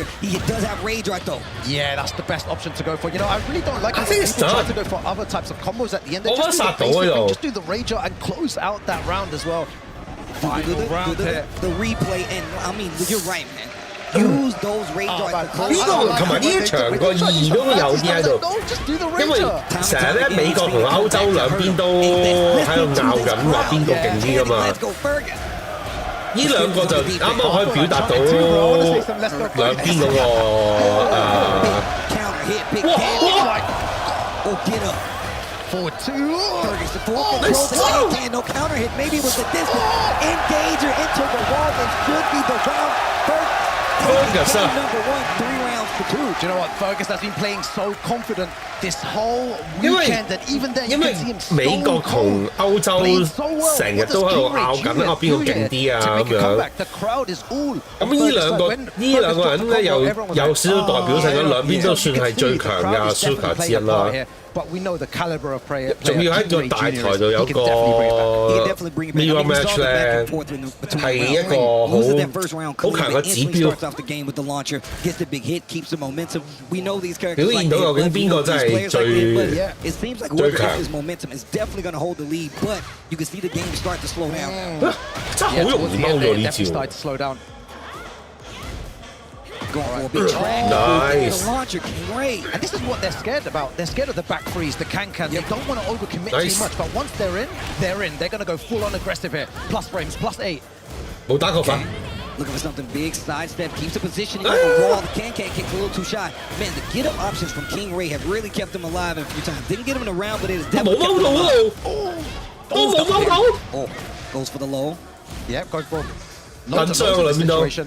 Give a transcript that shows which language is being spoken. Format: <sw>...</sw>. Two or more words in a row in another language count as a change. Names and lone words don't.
<en>He does have Rage Art though. Yeah, that's the best option to go for. You know, I really don't like I think when people try to go for other types of combos at the end. They just do the Rage Art and close out that round as well. Final round here. The replay, and I mean, you're right, man. Use those Rage Arts to close</en> <yue>呢個同埋呢一場個意義都有啲喺度，因為成日咧美國同歐洲兩邊都喺度拗緊話邊個勁啲㗎嘛。呢兩個就啱啱可以表達到兩邊嗰個</yue> <en>Forward two. Fergus the forward control. No counter hit. Maybe with the distance. Engager into the wall. It should be the round. Fergus, number 1, 3 rounds to 2. Do you know what? Fergus has been playing so confident this whole weekend that even then you can see him so</en> <yue>美國同歐洲成日都喺度拗緊啊，邊個勁啲啊咁樣。咁呢兩個人咧有少少代表性嘅，兩邊都算係最強嘅 Suka 之一啦。仲要喺個大台度有個</yue> <en>mirror match</en> <yue>咧，係一個好強嘅指標。表現到究竟邊個真係最強。真係好容易踎咗呢招。</yue> <en>Going for a big triangle. Nice. The launcher came great. And this is what they're scared about. They're scared of the back freeze, the can-can. They don't want to overcommit too much. But once they're in, they're in. They're going to go full-on aggressive here. Plus frames, +8.</en> <yue>冇打過分。</yue> <en>Looking for something big, sidestep, keeps the positioning on the wall. The can-can kicks a little too shy. Man, the get-up options from King Ray have really kept him alive a few times. Didn't get him in the round, but it has definitely kept him alive. Oh, goes for the low. Yep, goes for loads of the situation.</en>